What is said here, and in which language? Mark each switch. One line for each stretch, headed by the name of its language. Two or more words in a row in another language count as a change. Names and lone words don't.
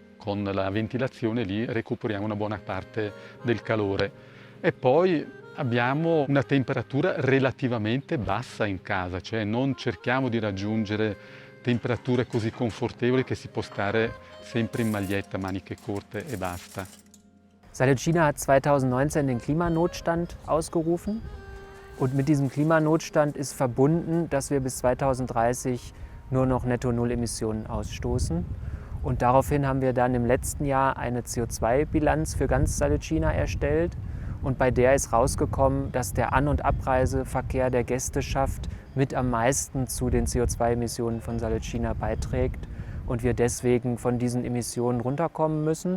Italian: Con la ventilazione lì recuperiamo una buona parte del calore. E poi abbiamo una temperatura relativamente bassa in casa, cioè non cerchiamo di raggiungere temperature così confortevoli che si può stare sempre in maglietta, maniche corte e basta.
German: Salecina hat 2019 den Klimanotstand ausgerufen und mit diesem Klimanotstand ist verbunden, dass wir bis 2030 nur noch Netto-Null-Emissionen ausstoßen. Und daraufhin haben wir dann im letzten Jahr eine CO2-Bilanz für ganz Salecina erstellt Und bei der ist rausgekommen, dass der An- und Abreiseverkehr der Gästeschaft mit am meisten zu den CO2-Emissionen von Salicina beiträgt und wir deswegen von diesen Emissionen runterkommen müssen.